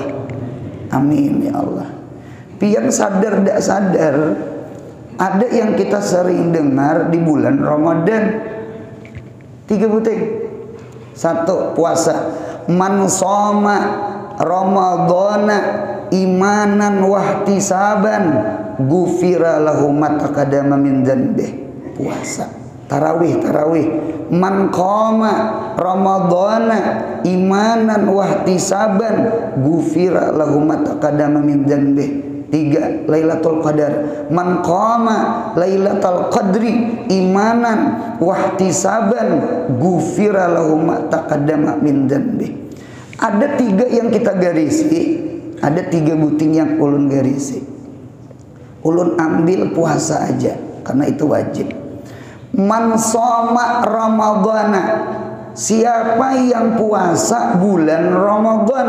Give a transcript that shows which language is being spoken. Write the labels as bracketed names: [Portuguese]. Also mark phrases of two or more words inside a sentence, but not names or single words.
[Arabic] آمين يا الله. [Banjar] Pian sadar tidak sadar, ada yang kita sering dengar di bulan Ramadan. 3 buting. 1 puasa. [Arabic] من صام رمضان إيمانا واحتسابا غفر له ما تقدم من ذنبه. [Banjar] Puasa. tarawih. [Arabic] من قام رمضان إيمانا واحتسابا غفر له ما تقدم من ذنب. [Banjar] 3. Lailatul Qadar. [Arabic] من قام ليلة القدر إيمانا واحتسابا غفر له ما تقدم من ذنب. [Banjar] Ada 3 yang kita garisi, ada 3 buting yang ulun garisi. Ulun ambil puasa aja karena itu wajib. [Arabic] من صام رمضان, [Banjar] siapa yang puasa bulan Ramadan.